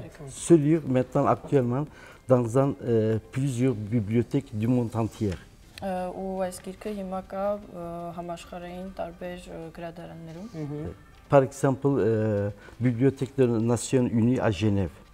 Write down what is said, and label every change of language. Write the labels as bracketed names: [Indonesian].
[French] Ce livre maintenant actuellement dans plusieurs bibliothèques du monde entier. [Armenian] Ու այս գիրքը հիմա կա համաշխարհային տարբեր գրադարաններում։ [French] Par exemple, Bibliothèque des Nations Unies à Genève.